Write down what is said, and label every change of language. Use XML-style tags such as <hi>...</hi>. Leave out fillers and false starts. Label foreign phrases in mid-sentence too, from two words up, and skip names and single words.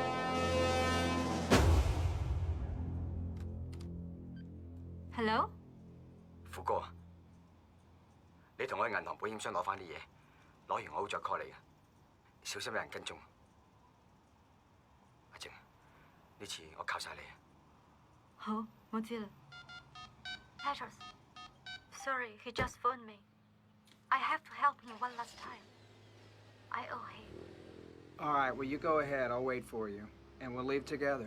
<en>Hello，</en> <yue>富哥，你同我去銀行保險箱攞翻啲嘢，攞完我好再 call 你嘅，小心有人跟蹤。阿靜，呢次我靠晒你。好，我知啦。</yue> <en>Petros，sorry, he just phoned me. I have to help him one last time. I owe him. All right, well, you go ahead. I'll wait for you. And we'll leave together.</en>